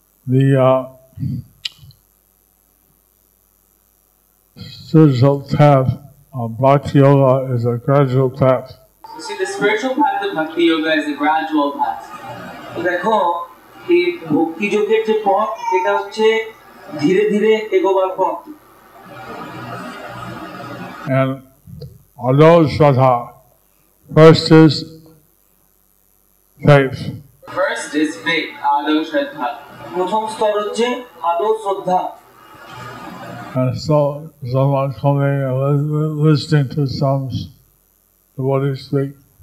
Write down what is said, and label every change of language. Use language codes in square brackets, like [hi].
[en] See, the spiritual path of Bhakti Yoga is a gradual path. You see, the spiritual path of Bhakti Yoga is a gradual path. [bn] দেখো, এই ভক্তি যোগের যে পথ, এটা হচ্ছে ধীরে ধীরে এগোবার পথ। [en] And although Shraddha, first is faith. First is faith, Ado Shraddha. [bn] প্রথম স্তর হচ্ছে আদৌ শ্রদ্ধা। [en] And so someone coming and listening to some devotees speak.